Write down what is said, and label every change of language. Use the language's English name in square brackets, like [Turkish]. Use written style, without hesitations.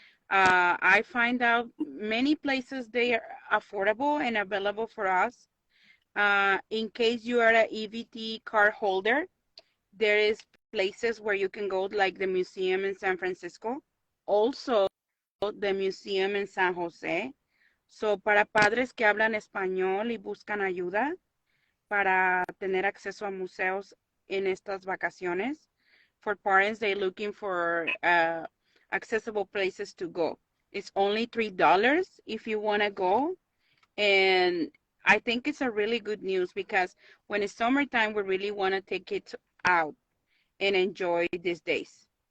[English] I find out many places they are affordable and available for us. In case you are an EVT card holder, there is places where you can go, like the museum in San Francisco, also the museum in San Jose. [Spanish] So, para padres que hablan español y buscan ayuda para tener acceso a museos en estas vacaciones. [English] For parents, they're looking for accessible places to go. It's only $3 if you want to go. And I think it's a really good news because when it's summertime, we really want to take it out and enjoy these days.